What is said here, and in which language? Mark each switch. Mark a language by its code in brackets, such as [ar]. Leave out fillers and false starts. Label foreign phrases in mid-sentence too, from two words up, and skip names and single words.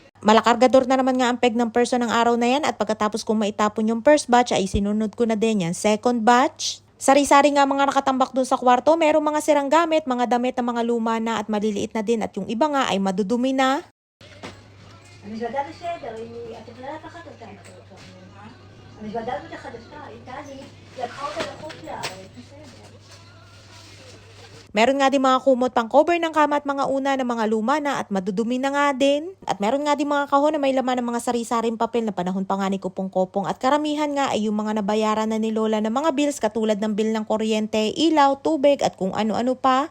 [tl] Malakargador na naman nga ang peg ng person ng araw na yan at pagkatapos kong maitapon yung [en] first batch [tl] ay sinunod ko na din yan [en] second batch. [tl] Sari-sari nga mga nakatambak dun sa kwarto, merong mga sirang gamit, mga damit na mga luma na at maliliit na din at yung iba nga ay madudumi na. [he] המזוודה בסדר, את יכולה לקחת אותה איתו. המזוודה הזאת החדשה, איתה היא לקחה אותה לחוץ לארץ, בסדר. [tl] Meron nga din mga kumot pang cover ng kama at mga una na mga luma na at madudumi na nga din. At meron nga din mga kahon na may laman ng mga sari-saring papel na panahon pa nga ni Kupong-Kopong at karamihan nga ay yung mga nabayaran na ni Lola ng mga bills katulad ng bill ng kuryente, ilaw, tubig at kung ano-ano pa.